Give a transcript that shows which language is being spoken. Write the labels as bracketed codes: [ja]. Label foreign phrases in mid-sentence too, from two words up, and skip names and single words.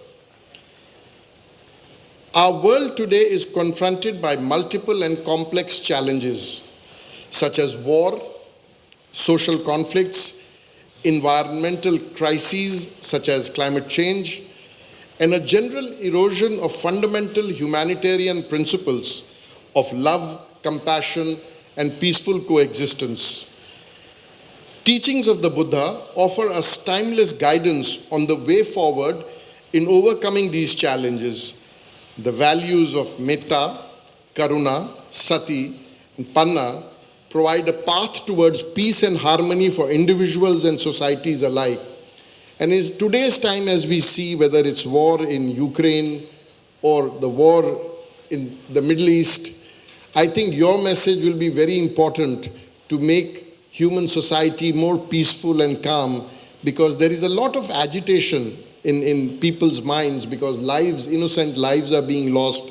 [en] Our world today is confronted by multiple and complex challenges, such as war, social conflicts, environmental crises such as climate change, and a general erosion of fundamental humanitarian principles of love, compassion, and peaceful coexistence. Teachings of the Buddha offer us timeless guidance on the way forward in overcoming these challenges. The values of [pi] metta, karuna, sati, [en] and panna provide a path towards peace and harmony for individuals and societies alike. And in today's time, as we see, whether it's war in Ukraine or the war in the Middle East, I think your message will be very important to make human society more peaceful and calm, because there is a lot of agitation in people's minds because innocent lives are being lost.